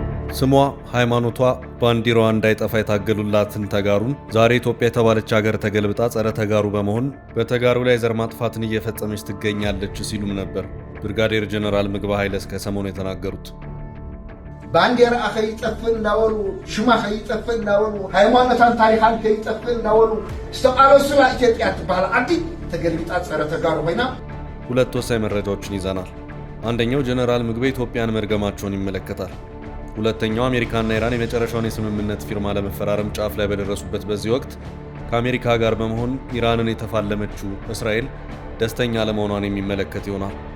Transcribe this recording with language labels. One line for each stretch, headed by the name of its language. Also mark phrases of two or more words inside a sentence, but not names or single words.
Amharic: ስሟ ሃይማኖቷ ባንዲራዋ እንዳይጠፋ የታገሉላትን ተጋሩን ዛሬ ኢትዮጵያ የተባለች ሀገር ተገልብጣ ጸረ ተጋሩ በመሆን በተጋሩ ላይ ዘር ማጥፋትን እየፈጸመች ትገኛለች ሲሉም ነበር ብርጋዴር ጀነራል ምግበ ኃይለ እስከ ሰሞኑ የተናገሩት።
Tigrinya: ባንዲራ ከይጠፍእ እንዳወሉ ሽማ ከይጠፍእ እንዳወሉ ሃይማኖታን ታሪኻን ከይጠፍእ እንዳወሉ ዝተቃለሱላ ኢትዮጵያ ትባል ዓዲ ተገልብጣ ጸረ ተጋሩ ኮይና
Amharic: ሁለት ወሳኝ መረጃዎችን ይዘናል። አንደኛው ጀነራል ምግበ ኢትዮጵያን መርገማቸውን ይመለከታል። ሁለተኛው አሜሪካና ኢራን የመጨረሻውን የስምምነት ፊርማ ለመፈራረም ጫፍ ላይ በደረሱበት በዚህ ወቅት ከአሜሪካ ጋር በመሆን ኢራንን የተፋለመችው እስራኤል ደስተኛ ለመሆኗን የሚመለከት ይሆናል።